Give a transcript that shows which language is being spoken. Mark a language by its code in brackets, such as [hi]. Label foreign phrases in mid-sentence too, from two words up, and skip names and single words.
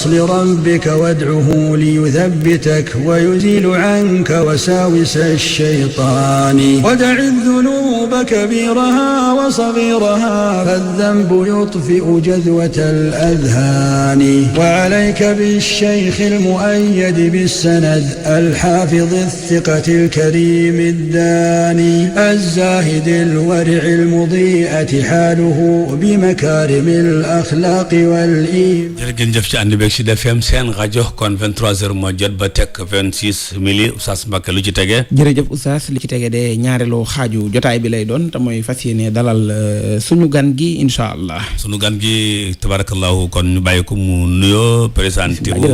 [ar] لربك وادعه ليثبتك ويزيل عنك وساوس الشيطان ودع الذنوب كبيرها وصغيرها فالذنب يطفئ جذوة الأذهان وعليك بالشيخ المؤيد بالسند الحافظ الثقة الكريم الداني الزاهد الورع المضيئة حاله بمكارم الأخلاق والإيمان. [wo] jërëjëf ci ànd beeg Sud FM seen rajo kon 23h moo jot ba teg 26 mili Oustaz Mbacké lu ci tege. jërëjëf Oustaz li ci tege de ñaareelu xaaju jotaay bi lay doon te mooy fas yéene dalal suñu gan gi [ar] إن شاء الله. [wo] suñu gan gi tabarakallahu kon ñu bàyyi ko mu nuyoo présenté wu.